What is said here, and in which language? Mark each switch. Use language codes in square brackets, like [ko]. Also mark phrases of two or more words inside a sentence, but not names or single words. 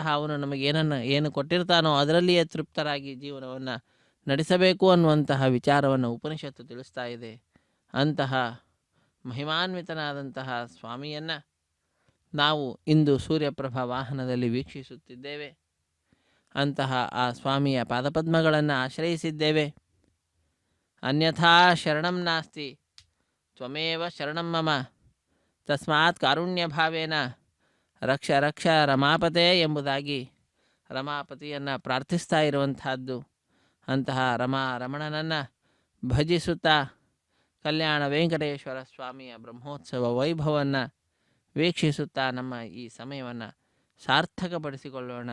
[kn] ಅವನು ಏನು ಕೊಟ್ಟಿರ್ತಾನೋ ಅದರಲ್ಲಿಯೇ ತೃಪ್ತರಾಗಿ ಜೀವನವನ್ನು ನಡೆಸಬೇಕು ಅನ್ನುವಂತಹ ವಿಚಾರವನ್ನು ಉಪನಿಷತ್ತು ತಿಳಿಸ್ತಾ ಇದೆ. ಅಂತಹ ಮಹಿಮಾನ್ವಿತನಾದಂತಹ ಸ್ವಾಮಿಯನ್ನು ನಾವು ಇಂದು ಸೂರ್ಯಪ್ರಭಾ ವಾಹನದಲ್ಲಿ ವೀಕ್ಷಿಸುತ್ತಿದ್ದೇವೆ. ಅಂತಹ ಆ ಸ್ವಾಮಿಯ ಪಾದಪದ್ಮಗಳನ್ನು ಆಶ್ರಯಿಸಿದ್ದೇವೆ. [sa] ಅನ್ಯಥಾ ಶರಣಂ ನಾಸ್ತಿ ತ್ವಮೇವ ಶರಣಂ ಮಮ ತಸ್ಮಾತ್ ಕಾರುಣ್ಯ ಭಾವೇನ ರಕ್ಷ ರಕ್ಷ ರಮಾಪತೆ [kn] ಎಂಬುದಾಗಿ ರಮಾಪತಿಯನ್ನು ಪ್ರಾರ್ಥಿಸ್ತಾ ಇರುವಂತಹದ್ದು. ಅಂತಹ ರಮಣನನ್ನು ಭಜಿಸುತ್ತಾ ಕಲ್ಯಾಣ ವೆಂಕಟೇಶ್ವರ ಸ್ವಾಮಿಯ ಬ್ರಹ್ಮೋತ್ಸವ ವೈಭವವನ್ನು ವೀಕ್ಷಿಸುತ್ತಾ ನಮ್ಮ ಈ ಸಮಯವನ್ನು ಸಾರ್ಥಕಪಡಿಸಿಕೊಳ್ಳೋಣ.